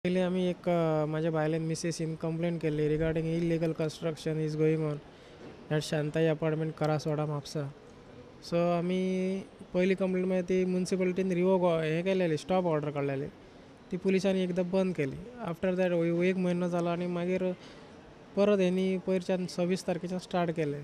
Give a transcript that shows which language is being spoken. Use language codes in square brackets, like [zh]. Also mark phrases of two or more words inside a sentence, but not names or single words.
[mr] पहिले आम्ही माझ्या बायलेन मिसेसीन कंप्लेंट केली [en] regarding illegal construction is going on at [mr] शांताई अपार्टमेंट करासवाडा म्हापसा. सो आम्ही पहिली कंप्लेंटमध्ये ती म्युन्सिपाल्टीन हे केलेली स्टॉप ऑर्डर काढलेली ती पुलिसांनी एकदा बंद केली. [en] after that [mr] एक महिना झाला आणि मागीर परत ह्यांनी पयरच्यान 26 तारखेच्यान स्टार्ट केले.